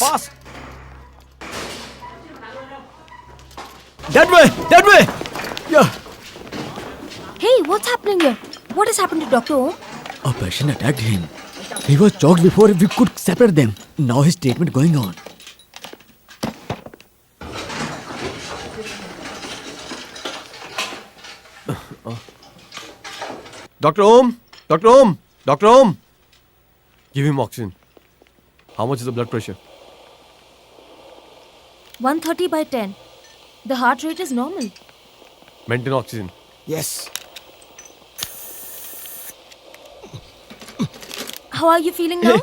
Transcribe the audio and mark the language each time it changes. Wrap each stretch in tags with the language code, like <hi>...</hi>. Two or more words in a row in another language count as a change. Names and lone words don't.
<en>Fast! That way. That way. Yeah. Hey, what's happening here? What has happened to Dr. Om? A patient attacked him. He was choked before we could separate them. Now his treatment going on. Dr. Om! Dr. Om! Dr. Om! Give him oxygen. How much is the blood pressure? 130/10. The heart rate is normal. Maintain oxygen. Yes. How are you feeling now?</en>